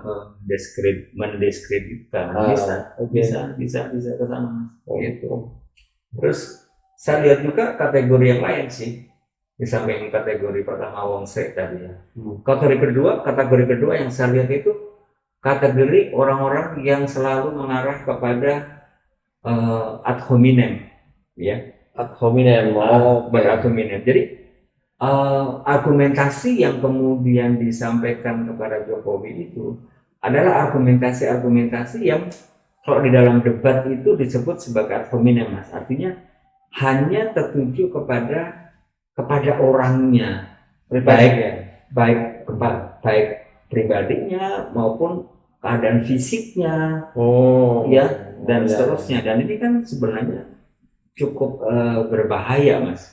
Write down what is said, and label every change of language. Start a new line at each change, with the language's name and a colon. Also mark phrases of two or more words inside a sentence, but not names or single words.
Indonesian: Mendeskripsikan, bisa ke sana. Gitu. Terus saya lihat juga kategori yang lain sih. Di samping kategori pertama
Javanese: wong serik
Indonesian: tadi ya. Kategori kedua yang saya lihat itu kategori orang-orang yang selalu mengarah kepada
Latin: ad hominem,
Indonesian: ya.
Latin: Ad hominem, ad hominem.
Indonesian: Jadi argumentasi yang kemudian disampaikan kepada Jokowi itu adalah argumentasi yang kalau di dalam debat itu disebut sebagai
Latin: ad hominem,
Indonesian: Mas. Artinya hanya tertuju kepada orangnya, baik baik pribadinya maupun keadaan fisiknya, Oh, ya, dan ya. seterusnya. Dan ini kan sebenarnya cukup berbahaya, Mas.